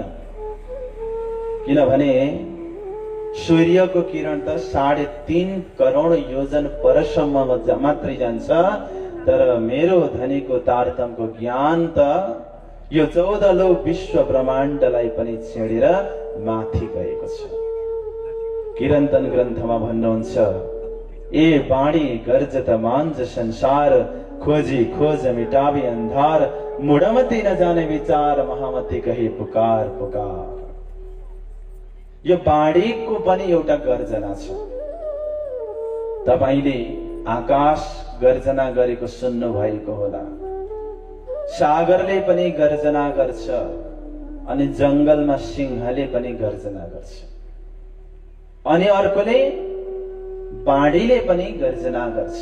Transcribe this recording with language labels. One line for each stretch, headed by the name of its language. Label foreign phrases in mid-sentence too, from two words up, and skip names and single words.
Nepali: किनभने सूर्यको किरण त 3.5 करोड योजन परसम्म मात्रै जान्छ, तर मेरो धनीको तारतमको ज्ञान त यो 14 विश्व ब्रह्माण्डलाई पनि छेडेर माथि गएको छ। किरन्तन ग्रन्थमा भन्नुहुन्छ,
Hindi: ए बाणी गर्जत मांज संसार खोजी खोज मिटावे अंधार मुड़मती न जाने विचार महामती कही पुकार पुकार।
Nepali: यो बाढीको पनि एउटा गर्जना छ। तपाईले आकाश गर्जना गरेको सुन्नु भएको होला, सागरले पनि गर्जना गर्छ अनि जंगलमा सिंहले पनि गर्जना गर्छ, अनि अर्कोले बाढीले पनि गर्जना गर्छ।